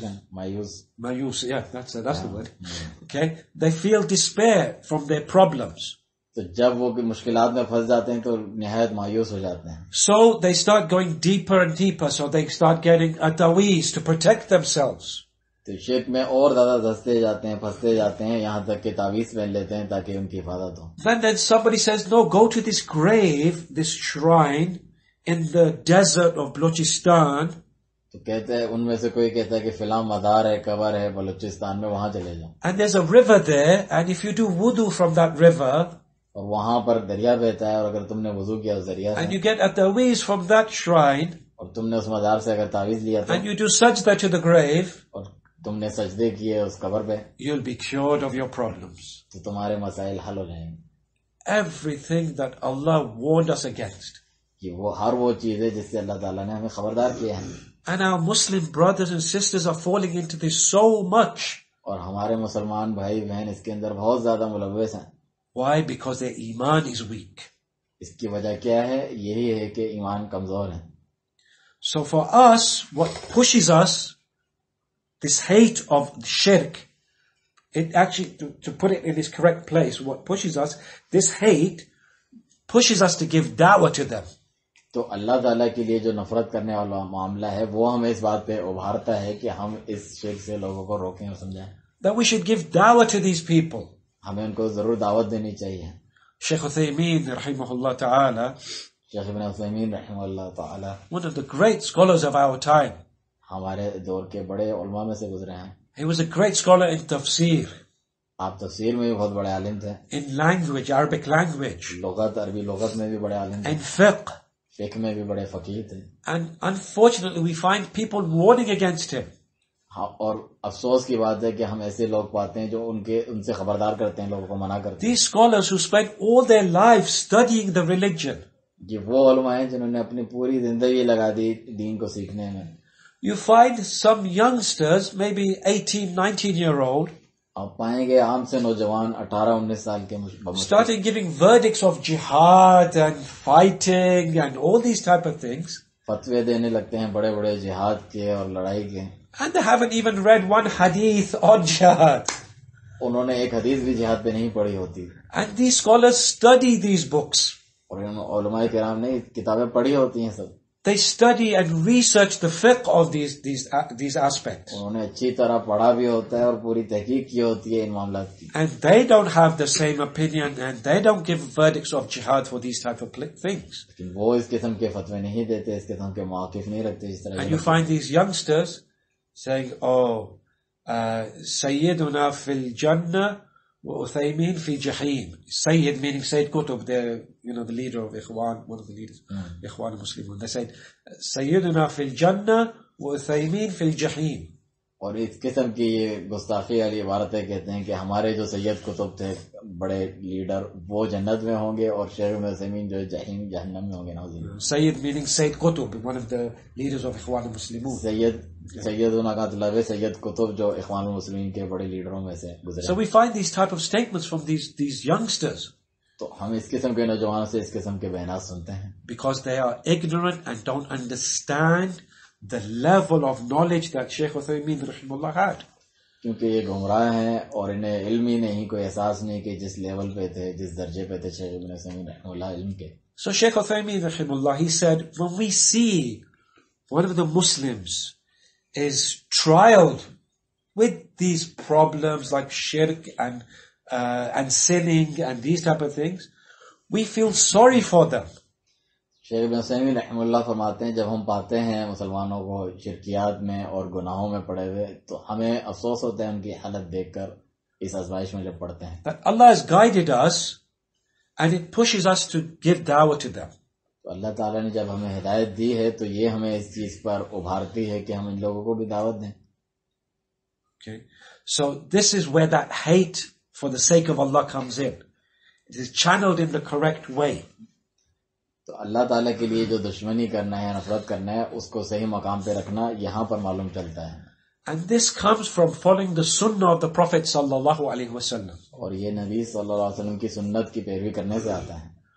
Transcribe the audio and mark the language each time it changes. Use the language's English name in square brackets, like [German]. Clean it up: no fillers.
[English] Mayus, yeah, that's the word. Okay, they feel despair from their problems. [Urdu] تو جب وہ مشکلات میں پھنس جاتے ہیں تو نہایت مایوس ہو جاتے ہیں. [English] So they start going deeper and deeper, so they start getting atawees to protect themselves. [Urdu] تو شرک میں اور زیادہ دھستے جاتے ہیں, پھنستے جاتے ہیں, یہاں تک کہ تعویذ پہن لیتے ہیں تاکہ ان کی حفاظت ہو. [English] Then somebody says, no, go to this grave, this shrine in the desert of Balochistan. [Urdu] تو کہتے ہیں, ان میں سے کوئی کہتا ہے کہ فلاں مزار ہے, قبر ہے بلوچستان میں, وہاں چلے جاؤ. [English] And there's a river there, and if you do wudu from that river, [Urdu] اور وہاں پر دریا بہتا ہے, اور اگر تم نے وضو کیا اس دریا سے, [English] and you get atawees from that shrine, [Urdu] اور تم نے اس مزار سے اگر تعویذ لیا تو, [English] and you do sajda to the grave, [Urdu] اور تم نے سجدے کیے اس قبر پہ, [English] you'll be cured of your problems. [Urdu] تو تمہارے مسائل حل ہو جائیں گے. [English] Everything that Allah warned us against. [Urdu] کہ وہ ہر وہ چیز ہے جس سے اللہ تعالیٰ نے ہمیں خبردار کیا ہے. [English] And our Muslim brothers and sisters are falling into this so much. [Urdu] اور ہمارے مسلمان بھائی بہن اس کے اندر بہت زیادہ ملوث ہیں. [English] Why? Because their Iman is weak. [Urdu] اس کی وجہ کیا ہے؟ یہی ہے کہ ایمان کمزور ہے. [English] So for us, what pushes us, this hate of shirk, it actually, to put it in its correct place, what pushes us, this hate pushes us to give da'wah to them. [Urdu] تو اللہ تعالیٰ کے لیے جو نفرت کرنے والا معاملہ ہے وہ ہمیں اس بات پہ ابھارتا ہے کہ ہم اس شرک سے لوگوں کو روکیں اور سمجھائیں. [English] That we should give da'wah to these people. [Urdu] ہمیں ان کو ضرور دعوت دینی چاہیے. [English] Shaykh Uthaymin, rahimahullah ta'ala, [Urdu] شیخ ابن عثیمین رحمہ اللہ تعالی, [English] one of the great scholars of our time. [Urdu] ہمارے دور کے بڑے علماء میں سے گزرے ہیں. [English] He was a great scholar in tafsir, [Urdu] آپ تفسیر میں بھی بہت بڑے عالم تھے, [English] in language, Arabic language, [Urdu] لغت, عربی لغت میں بھی بڑے عالم تھے, [English] in fiqh. [Urdu] فقہ میں بھی بڑے فقیہ تھے. [English] And unfortunately, we find people warning against him. [Urdu] اور افسوس کی بات ہے کہ ہم ایسے لوگ پاتے ہیں جو ان سے خبردار کرتے ہیں, لوگوں کو منع کرتے ہیں. [English] These scholars who spent all their lives studying the religion. [Urdu] یہ وہ علماء ہیں جنہوں نے اپنی پوری زندگی لگا دی دین کو سیکھنے میں. [English] You find some youngsters, maybe 18, 19-year-old, [Urdu] آپ پائیں گے عام سے نوجوان 18-19 سال کے [English] started giving verdicts of jihad and fighting and all these type of things. [Urdu] فتوے دینے لگتے ہیں بڑے بڑے جہاد کے اور لڑائی کے. [English] And they haven't even read one hadith on jihad. [Urdu] انہوں نے ایک حدیث بھی جہاد پہ نہیں پڑھی ہوتی. [English] And these scholars study these books. [Urdu] اور علماء کرام نے کتابیں پڑھی ہوتی ہیں سب. [English] They study and research the fiqh of these aspects. [Urdu] انہوں نے اچھی طرح پڑھا بھی ہوتا ہے اور پوری تحقیق کی ہوتی ہے ان معاملات کی. [English] And they don't have the same opinion and they don't give verdicts of jihad for these type of things. [Urdu] لیکن وہ اس قسم کے فتوے نہیں دیتے, اس قسم کے مواقف نہیں رکھتے جس طرح. [English] And you find these youngsters saying, [Arabic] Sayyiduna fil Jannah wa Uthaymin fi Jahim. [English] Sayyid meaning Sayyid Qutb, the leader of Ikhwan, one of the leaders, Ikhwan Muslimun. They said, [Arabic] Sayyiduna fil Jannah wa Uthaymin fil Jahim. [Urdu] اور اس قسم کی یہ گستاخی والی عبارتیں کہتے ہیں کہ ہمارے جو سید قطب تھے بڑے لیڈر وہ جنت میں ہوں گے اور شیخ ابن عثیمین جو جہنم میں ہوں گے. نعوذ باللہ. [English] Sayyid meaning Sayyid Qutb, one of the leaders of Ikhwan Muslimun. [Urdu] سیدنا کا مطلب ہے سید قطب جو اخوان المسلمین کے بڑے لیڈروں میں سے گزرے. [English] So we find these type of statements from these youngsters. [Urdu] تو ہم اس قسم کے نوجوانوں سے اس قسم کے بیانات سنتے ہیں. [English] Because they are ignorant and don't understand the level of knowledge that Shaykh Uthaymin rahimahullah had. [Urdu] کیونکہ یہ گمراہ ہیں اور انہیں علم ہی نہیں, کوئی احساس نہیں کہ جس لیول پہ تھے, جس درجے پہ تھے شیخ ابن عثیمین رحمہ اللہ علم کے. [English] So Shaykh Uthaymin rahimahullah, he said, when we see one of the Muslims is trialed with these problems like shirk and sinning and these type of things, we feel sorry for them. [Urdu] شیخ ابن عثیمین رحمہ اللہ فرماتے ہیں جب ہم پاتے ہیں مسلمانوں کو شرکیات میں اور گناہوں میں پڑے ہوئے تو ہمیں افسوس ہوتا ہے ان کی حالت دیکھ کر اس آزمائش میں جب پڑتے ہیں. [English] That Allah has guided us and it pushes us to give da'wah to them. [Urdu] تو اللہ تعالیٰ نے جب ہمیں ہدایت دی ہے تو یہ ہمیں اس چیز پر ابھارتی ہے کہ ہم ان لوگوں کو بھی دعوت دیں. [English] Okay. So this is where that hate for the sake of Allah comes in. It is channeled in the correct way. [Urdu] تو اللہ تعالیٰ کے لیے جو دشمنی کرنا ہے, نفرت کرنا ہے, اس کو صحیح مقام پہ رکھنا یہاں پر معلوم چلتا ہے. [English] And this comes from following the sunnah of the Prophet sallallahu alaihi wasallam. [Urdu] اور یہ نبی صلی اللہ علیہ وسلم کی سنت کی پیروی کرنے سے آتا ہے.